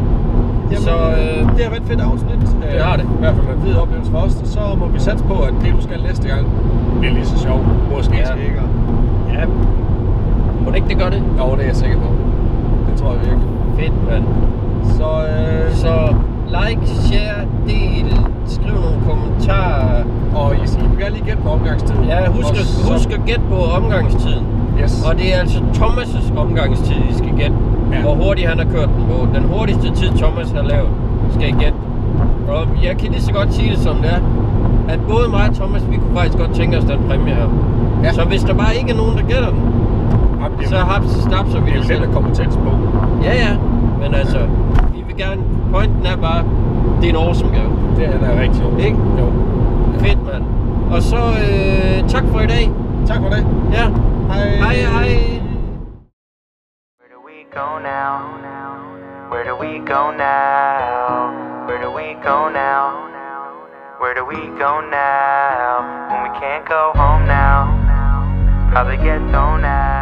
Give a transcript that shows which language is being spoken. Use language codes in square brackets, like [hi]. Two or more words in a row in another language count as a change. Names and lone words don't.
[da] Jamen, så det har været et fedt afsnit. Det har det. I hvert fald en fed oplevelse for os. Så må vi satse på, at det du skal næste gang bliver lige så sjovt. Måske ikke. Ja. Må det ikke det gør det? Jo, det er jeg sikker på. Det tror jeg virkelig. Fedt, mand. Så [en] like, share, [da] del, skriv nogle kommentarer. Og I vil gerne lige gætte på omgangstiden. Ja, husk at gætte på omgangstiden. Yes. Og det er altså Thomas' omgangstid, I skal gætte. Ja. Hvor hurtigt han har kørt den på. Den hurtigste tid, Thomas har lavet, skal I gætte. Og jeg kan lige så godt sige det som det er, at både mig og Thomas, vi kunne faktisk godt tænke os den præmie her. Ja. Så hvis der bare ikke er nogen, der gætter den, så snapser vi det selv. Det er jo kompetens på. Ja. Men altså, vi vil gerne, pointen er bare, det er en awesome gave. Det er rigtig awesome. Ikke? Jo. Fedt, mand. Og så tak for i dag. Tak for det. Ja. Hej. [en] Where do we go now? Where do we go now? Where do we go now? Where do we go now? When we can't go home now, probably get thrown out.